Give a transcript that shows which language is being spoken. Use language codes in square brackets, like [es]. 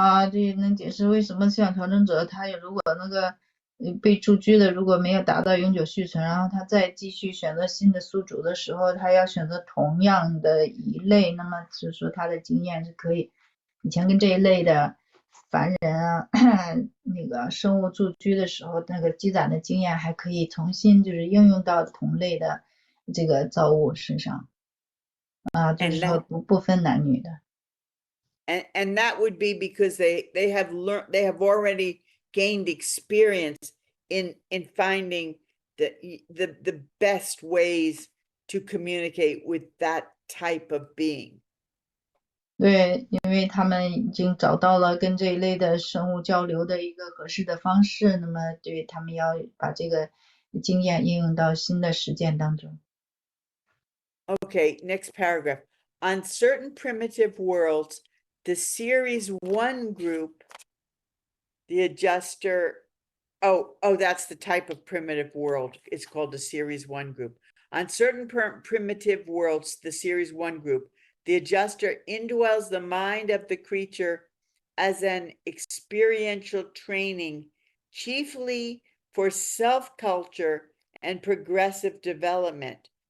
[zh] 这能解释为什么思想调整者他如果那个被驻居的如果没有达到永久续存，然后他再继续选择新的宿主的时候，他要选择同样的一类，那么就是说他的经验是可以以前跟这一类的凡人啊那个生物驻居的时候，那个积攒的经验还可以重新就是应用到同类的这个造物身上就是说不分男女的。 [en] And that would be because they have already gained experience in finding the best ways to communicate with that type of being. [zh] 对，因为他们已经找到了跟这一类的生物交流的一个合适的方式，那么对他们要把这个经验应用到新的实践当中。 [en] Okay, next paragraph. On certain primitive worlds, the series 1 group, the adjuster, that's the type of primitive world. It's called the series 1 group. On certain primitive worlds, the series 1 group, the adjuster indwells the mind of the creature as an experiential training, chiefly for self-culture and progressive development.